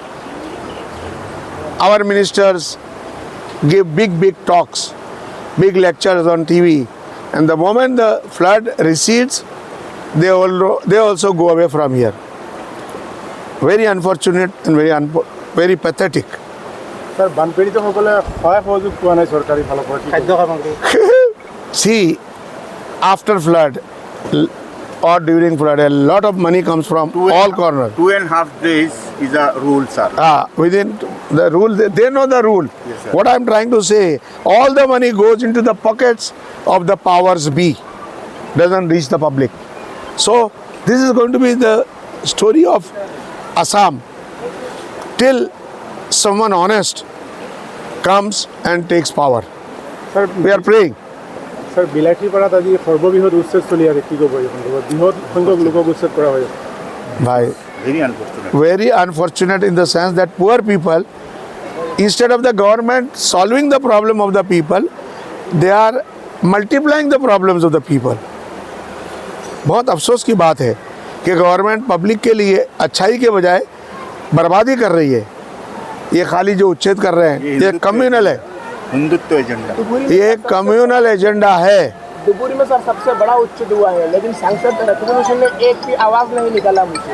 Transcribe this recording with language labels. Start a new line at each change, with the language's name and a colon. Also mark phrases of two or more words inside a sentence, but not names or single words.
English: Our ministers give big talks, big lectures on TV and the moment the flood recedes they also go away from here. Very unfortunate and very pathetic. Sir,
Assamese: বানপীড়িত সকলে সহায় সহযোগ পোৱা নাই চৰকাৰী ফালৰ পৰা খাদ্য সামগ্ৰী
English: See, after flood or during flood, a lot of money comes from all corners. 2.5 days is a rule, sir. Within the rule, they know the rule. Yes, sir. What I'm trying to say, all the money goes into the pockets of the powers be, doesn't reach the public. So, this is going to be the story of Assam till someone honest comes and takes power. Sir, We are praying.
Assamese: স্যার বিলাসীপাড়াত আজি সর্ববৃহৎ উচ্ছেদ চলি আছে কি ক'ব এই সন্দৰ্ভত বৃহৎ সংখ্যক লোকক উচ্ছেদ কৰা হয়
English: Bhai, Very unfortunate. very unfortunate in the sense that poor people, instead of the government solving the problem of the people, they are multiplying the problems of the people.
Hindi: बहुत अफसोस की बात है कि गवर्नमेंट पब्लिक के लिए अच्छाई के बजाय बर्बादी कर रही है ये खाली जो उच्छेद कर रहे हैं ये कम्युनल है हिंदुत्व एजेंडा ये कम्युनल एजेंडा है दुबुरी में सर सबसे बड़ा उच्छेद हुआ है लेकिन सांसद रत्नभूषण ने एक भी आवाज नहीं निकाला मुझे